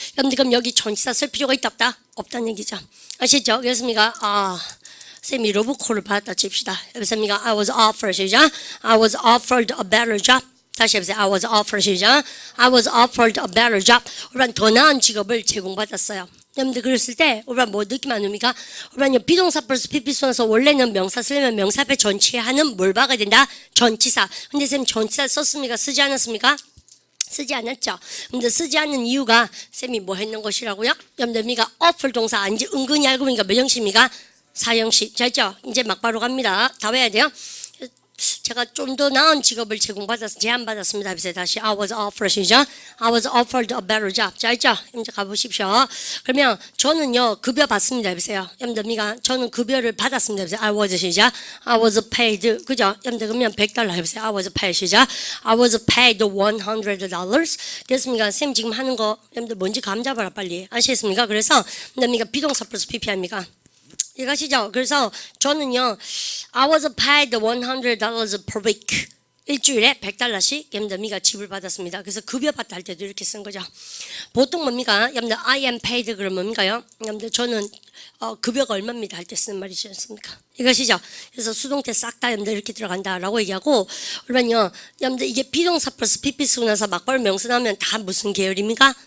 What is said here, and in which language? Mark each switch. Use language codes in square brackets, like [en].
[ko] 여러분들 그럼 여기 전치사 쓸 필요가 있다 없다? 없다는 얘기죠. 아시죠? 그렇습니까? 쌤이 로봇콜을 받았다 칩시다. 여보십니까? [en] I was offered [ko] 시작. [en] I was offered a better job. [ko] 다시 해보세요. [en] I was offered [ko] 시작. [en] I was offered a better job. [ko] 우리는 더 나은 직업을 제공받았어요. 여러분들 그랬을 때 우리가 뭐 느낌 안 옵니까? 우리는 비동사 플러스 PP 써서 원래는 명사 쓰려면 명사 앞에 전치하는 뭘 박아야 된다? 전치사. 근데 쌤 전치사 썼습니까? 쓰지 않았습니까? 쓰지 않았죠. 근데 쓰지 않는 이유가 쌤이 뭐 했는 것이라고요? 여러분들 미가 offer 동사 아닌지 은근히 알고 보니까 몇 형식입니까? 사형식. 자 있죠? 이제 막바로 갑니다. 다 외워야 돼요. 제가 좀 더 나은 직업을 제안받았습니다. 그래서 다시 [en] I was offered [ko] 시작. [en] I was offered a better job. [ko] 자 있죠? 이제 가보십시오. 그러면 저는요 급여 받습니다. 해보세요. 여러분들 저는 급여를 받았습니다. 해보세요. [en] I was [ko] 시작. [en] I was paid. [ko] 그죠? 여러분들 그러면 $100 해보세요. [en] I was paid [ko] 시작. [en] I was paid $100. [ko] 됐습니까? 쌤 지금 하는 거 여러분들 뭔지 감 잡아라 빨리. 아시겠습니까? 그래서 여러분들 비동사 플러스 PP입니까? 이해가시죠? 그래서 저는요 [en] I was paid $100 per week. [ko] 일주일에 $100씩 여러분들 지불 받았습니다. 그래서 급여 받다 할 때도 이렇게 쓴 거죠. 보통 뭡니까? 여러분들 [en] I am paid [ko] 그러면 뭡니까요? 여러분들 저는 급여가 얼마입니다 할 때 쓰는 말이지 않습니까? 이것이죠. 그래서 수동태 싹 다 여러분들 이렇게 들어간다라고 얘기하고 그러면요 여러분들 이게 비동사 플러스 PP 쓰고 나서 막바로 명사 나오면 다 무슨 계열입니까?